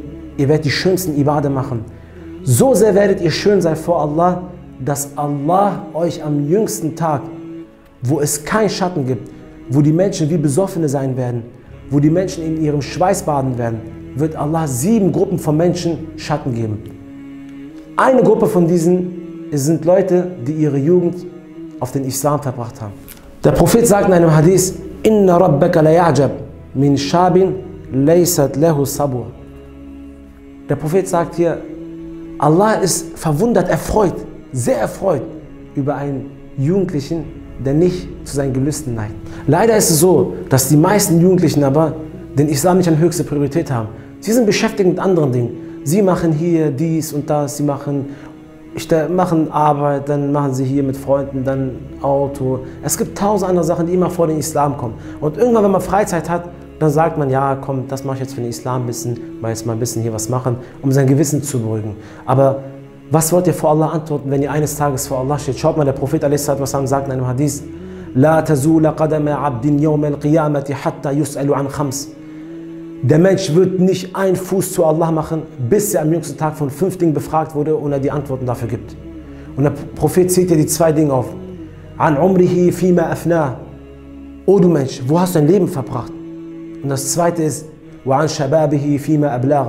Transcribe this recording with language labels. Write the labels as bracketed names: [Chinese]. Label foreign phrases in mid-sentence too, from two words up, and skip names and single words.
[German] Ihr werdet die schönsten Ibadah machen. So sehr werdet ihr schön sein vor Allah, dass Allah euch am jüngsten Tag, wo es keinen Schatten gibt, wo die Menschen wie Besoffene sein werden, wo die Menschen in ihrem Schweiß baden werden, wird Allah 7 Gruppen von Menschen Schatten geben. Eine Gruppe von diesen es sind Leute, die ihre Jugend auf den Islam verbracht haben. Der Prophet sagt in einem Hadith, [Arabic] إن ربك ليعجب من شاب ليست له صبوة. [German] Der Prophet sagt hier, Allah ist verwundert, erfreut, sehr erfreut über einen Jugendlichen, der nicht zu seinen Gelüsten neigt. Leider ist es so, dass die meisten Jugendlichen aber den Islam nicht an höchste Priorität haben. Sie sind beschäftigt mit anderen Dingen. Sie machen hier dies und das, sie machen Arbeit, dann machen sie hier mit Freunden, dann Auto. Es gibt tausend andere Sachen, die immer vor den Islam kommen. Und irgendwann, wenn man Freizeit hat, dann sagt man, ja komm, das mache ich jetzt für den Islam ein bisschen, weil jetzt mal ein bisschen hier was machen, um sein Gewissen zu beruhigen. Aber was wollt ihr vor Allah antworten, wenn ihr eines Tages vor Allah steht? Schaut mal, der Prophet a.s. sagt in einem Hadith, [Arabic] لا تزول قدما عبد يوم القيامة حتى يسأل عن خمس. [German] Der Mensch wird nicht einen Fuß zu Allah machen, bis er am jüngsten Tag von 5 Dingen befragt wurde und er die Antworten dafür gibt. Und der Prophet zählt dir die 2 Dinge auf. [Arabic] عن عمره فيما أفناه. [German] O du Mensch, wo hast du dein Leben verbracht? Und das zweite ist, [Arabic] وعن شبابه فيما أبلاه.